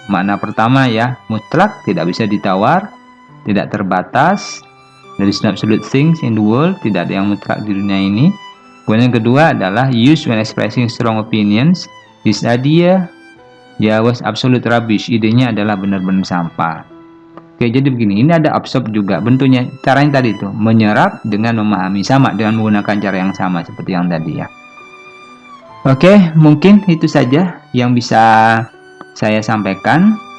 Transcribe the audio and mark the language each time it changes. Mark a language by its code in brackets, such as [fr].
[id] Makna pertama ya, mutlak, tidak bisa ditawar, tidak terbatas. [en] There is no absolute things in the world, [id] tidak ada yang mutlak di dunia ini. Kemudian yang kedua adalah [en] used when expressing strong opinions. His idea was absolute rubbish. [id] Idenya adalah benar-benar sampah. Oke, jadi begini, ini ada absorb juga. Bentuknya, caranya tadi itu menyerap dengan memahami, sama dengan menggunakan cara yang sama seperti yang tadi ya. Oke, mungkin itu saja yang bisa saya sampaikan.